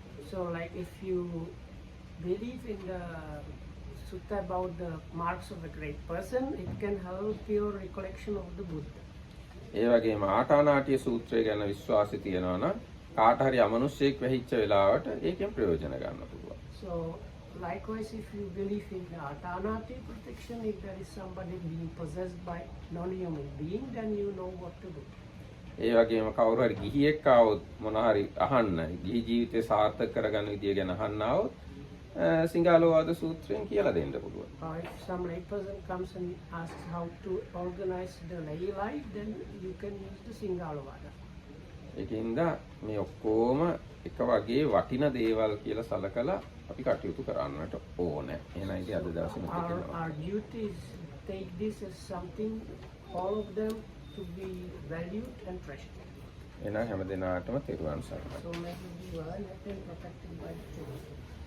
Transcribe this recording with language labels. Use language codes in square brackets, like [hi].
[en] So like if you believe in the sutta about the marks of a great person, it can help your recollection of the Buddha. [si] ඒ වගේම ආටානාටිය සූත්‍රය ගැන විශ්වාසය තියෙනවා නම් කාට හරි අමනුෂ්‍යයෙක් වෙහිච්ච වෙලාවට ඒකෙන් ප්‍රයෝජන ගන්න පුළුවන්. [en] So likewise, if you believe in the Atanatiya protection, if there is somebody being possessed by non-human being, then you know what to do. [si] ඒ වගේම කවුරු හරි ගිහියෙක් ආවොත් මොන හරි අහන්න, ගිහි ජීවිතේ සාර්ථක කරගන්න විදිය ගැන අහන්න ආවොත් සිංහාලෝවාද සූත්‍රයෙන් කියලා දෙන්න පුළුවන්. [en] Or if some lay person comes and asks how to organize the lay life, then you can use the Singalovada. [si] ඒකින්ද මේ ඔක්කොම එක වගේ වටින දේවල් කියලා සලකලා අපි කටයුතු කරන්නට ඕනේ. එහෙනම් ඉතින් අද දවසේ මෙතන [en] Our duty is take this as something, all of them to be valued and treasured. [si] එහෙනම් හැම දිනාටම තෙරුවන් සරණයි. [en] So may you be well and protected by the Lord.